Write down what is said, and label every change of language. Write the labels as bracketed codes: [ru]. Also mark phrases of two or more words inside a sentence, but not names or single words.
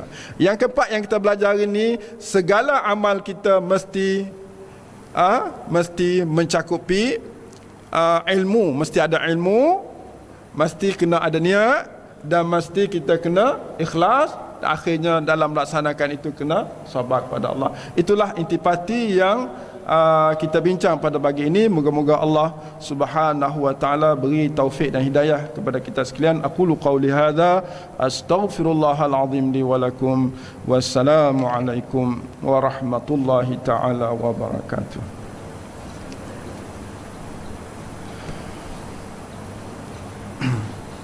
[ms] Yang keempat yang kita belajar ini, segala amal kita mesti mencakupi ilmu, mesti ada ilmu, mesti kena ada niat, dan mesti kita kena ikhlas. Akhirnya dalam melaksanakan itu kena sabar kepada Allah. Itulah intipati yang kita bincang pada pagi ini. Moga-moga Allah [ar] سبحانه وتعالى [ms] beri taufik dan hidayah kepada kita sekalian. [ar] أقول قولي هذا أستغفر الله العظيم لي ولكم. والسلام عليكم ورحمة الله تعالى وبركاته.